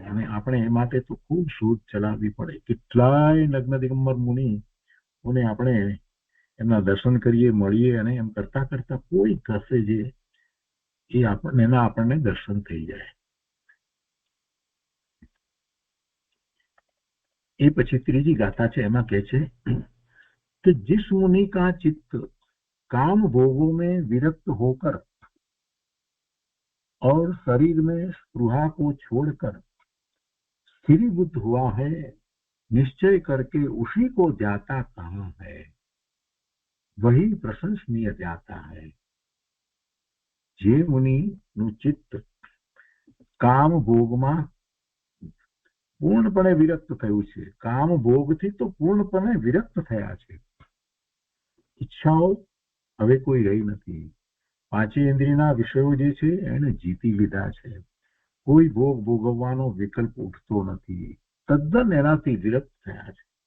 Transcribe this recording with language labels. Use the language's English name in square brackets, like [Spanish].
[Gujarati] અને આપણે એ માટે તો ખૂબ શોધ ચલાવવી પડે. કેટલાય નગ્ન દિગંબર મુનિઓને આપણે એમના દર્શન કરીએ, મળીએ, અને એમ કરતા કરતા કોઈક હશે જે આપણને દર્શન થઈ જાય. એ પછી ત્રીજી ગાથા છે, એમાં કહે છે [Hindi] कि जिस मुनि का चित्त काम भोगों में विरक्त होकर और शरीर में स्पृहा को छोड़कर स्थिरीभूत हुआ है, निश्चय करके उसी को जाता कहा है, वही प्रशंसनीय जाता है. [Gujarati] જે મુનિનું ચિત્ત કામ ભોગમાં પૂર્ણપણે વિરક્ત થયું છે, કામ ભોગથી તો પૂર્ણપણે વિરક્ત થયા છે, ઈચ્છાઓ હવે કોઈ રહી નથી, પાંચે ઇન્દ્રિયના વિષયો જે છે એને જીતી લીધા છે, કોઈ ભોગ ભોગવવાનો વિકલ્પ ઉઠતો નથી, તદ્દન એનાથી વિરક્ત થયા છે.